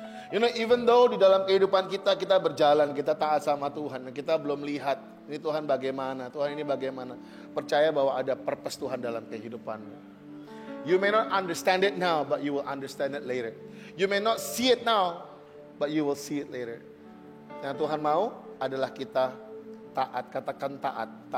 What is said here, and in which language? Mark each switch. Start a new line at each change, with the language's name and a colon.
English: You know, even though
Indonesian: di dalam kehidupan kita berjalan, kita taat sama Tuhan, dan kita belum lihat ini Tuhan bagaimana, Tuhan ini bagaimana. Percaya bahwa ada purpose Tuhan dalam kehidupanmu.
English: You may not understand it now, but you will understand it later. You may not see it now, but you will see it later.
Indonesian: Yang Tuhan mau adalah kita taat, katakan taat.